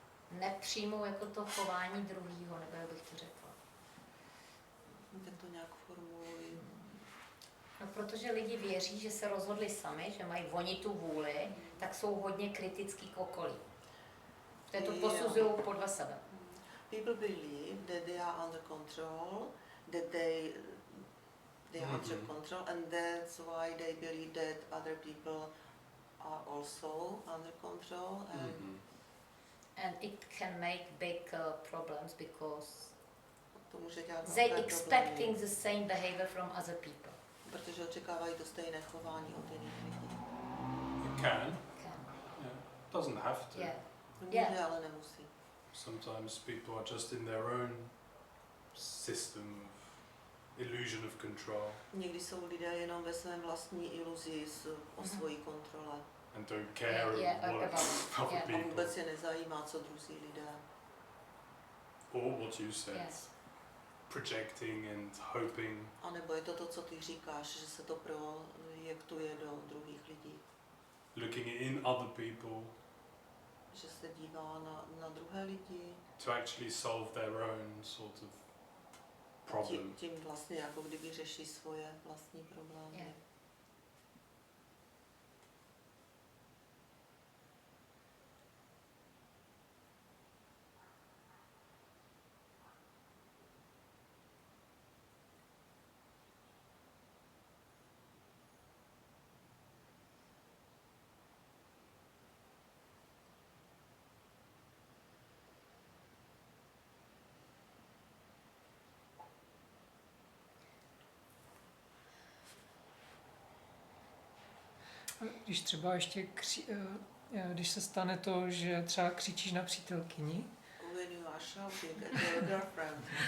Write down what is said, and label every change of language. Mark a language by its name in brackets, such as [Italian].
[Czech] nepřijmou jako to chování druhýho, nebo jak bych to řekla. Tak to nějak formuluji. No, protože lidi věří, že se rozhodli sami, že mají oni tu vůli, tak jsou hodně kritický k okolí. Že to posuzují podle sebe. [English] People believe that they are under control, that they are under control, and that's why they believe that other people are also under control. And it can make big problems because [Czech] To může dělat [English] they [Czech] velké [English] expecting [Czech] problémy, [English] the same behavior from other people. [Czech] protože očekávají to stejné chování od jiných lidí. [English] It can. Can. Yeah. Doesn't have to. Yeah. [Czech] Může, ale nemusí. [English] Sometimes people are just in their own system of illusion of control [Czech] Někdy jsou lidé jenom ve svém vlastní iluzi o svojí kontrole [English] and don't care what other [Czech] a [English] people [Czech] vůbec je nezajímá, co druzí lidé. [English] or what you said. Yes. Projecting and hoping. [Czech] A nebo je to to, co ty říkáš, že se to projektuje do druhých lidí. [English] Looking in other people [Czech] Že se dívá na druhé lidi. [English] to actually solve their own sort of problem. [Czech] Tím vlastně jako kdyby řeší svoje vlastní problémy. [English] Yeah. [Czech] Když třeba ještě když se stane to, že třeba křičíš na přítelkyni [English] When you are shouting at your girlfriend